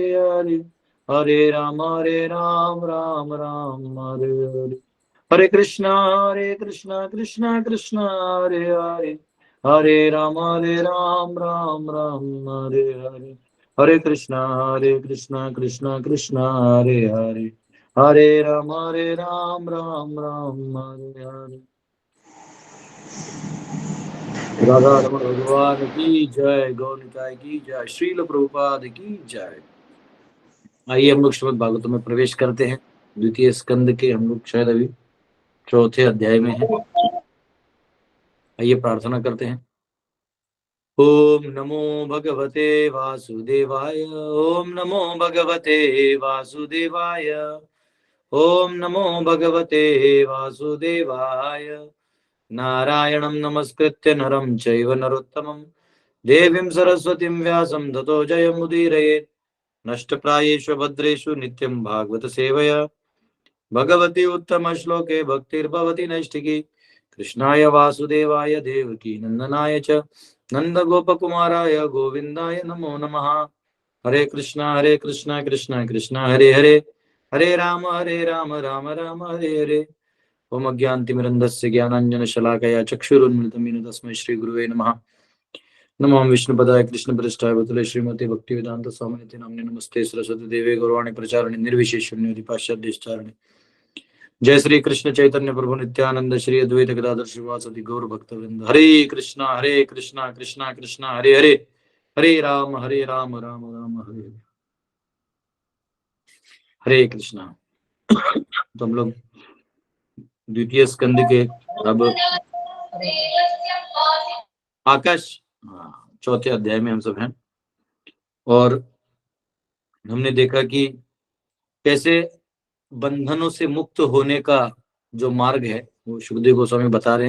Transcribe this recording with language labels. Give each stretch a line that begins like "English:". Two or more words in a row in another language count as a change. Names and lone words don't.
Sanskrit: हरे हरे राम राम हरे हरे हरे कृष्णा कृष्णा कृष्णा हरे हरे हरे राम राम हरे हरे हरे कृष्णा कृष्णा कृष्णा हरे हरे हरे राम राम हरे हरे
Hindi: राधा रमण भगवान की जय, गौर निताय की जय, श्रील प्रभुपाद की जय। आइए हम लोग श्रीमद् भागवतम में प्रवेश करते हैं। द्वितीय स्कंद के हम लोग शायद अभी चौथे अध्याय में हैं। आइए प्रार्थना करते हैं।
Sanskrit: ओम नमो भगवते वासुदेवाय, ओम नमो भगवते वासुदेवाय, ओम नमो भगवते वासुदेवाय। नारायणं नमस्कृत्य नरं चैव नरोत्तमं देवीं सरस्वतीं व्यासं ततो जयमुदीरयेत्। नष्टप्रायेषु भद्रेषु नित्यं भागवत सेवया भगवती उत्तम श्लोके भक्तिर्भवति नैष्ठिकी। कृष्णाय वासुदेवाय देवकी नंदनाय च नंद गोपकुमाराय गोविंदाय नमो नमः। हरे कृष्णा कृष्णा कृष्णा हरे हरे हरे राम राम राम हरे हरे। ओम अज्ञानतिमिरन्धस्य ज्ञानाञ्जनशलाकया चक्षुरुन्मिलितं येन तस्मै श्रीगुरुवे नमः। नमो विष्णुपदाय कृष्णप्रेष्ठाय भूतले श्रीमते भक्तिवेदांत स्वामिनिति नाम्ने नमस्ते सरस्वती देवे गौरवाणी प्रचारिणे निर्विशेष शून्यवादी पाश्चात्य। जय श्री कृष्ण चैतन्य प्रभु नित्यानंद श्री अद्वैत गदाधर श्रीवासदि गौर भक्तवृंद। हरे कृष्णा कृष्णा कृष्णा हरे हरे हरे राम राम राम हरे हरे। हरे कृष्णा।
Hindi: तो हम लोग द्वितीय स्कंद के अब आकाश चौथे अध्याय में हम सब हैं, और हमने देखा कि कैसे बंधनों से मुक्त होने का जो मार्ग है वो सुखदेव गोस्वामी बता रहे हैं।